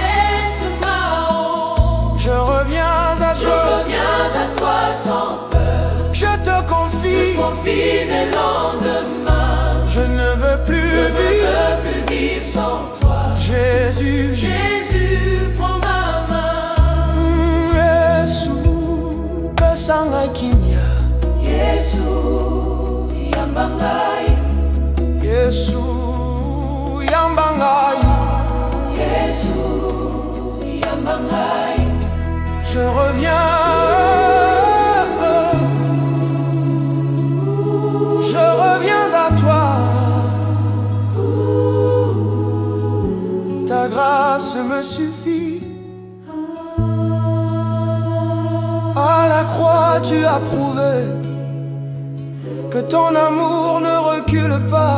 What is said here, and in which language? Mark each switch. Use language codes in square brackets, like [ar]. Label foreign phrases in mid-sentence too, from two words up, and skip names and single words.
[fr] laisse ma honte. je reviens à Je toi, reviens à toi sans peur, je te confie, confie mes lendemains. je ne veux plus Je ne vivre. peux plus vivre sans toi. Jésus, Jésus, prends ma main. [ln] Yesu, pesanga kimia. Yesu yambangai, Yesu, yambangai. Yesu yambangai. [fr] Je reviens, je reviens à toi. Ta grâce me suffit. À la croix, tu as prouvé que ton amour ne recule pas.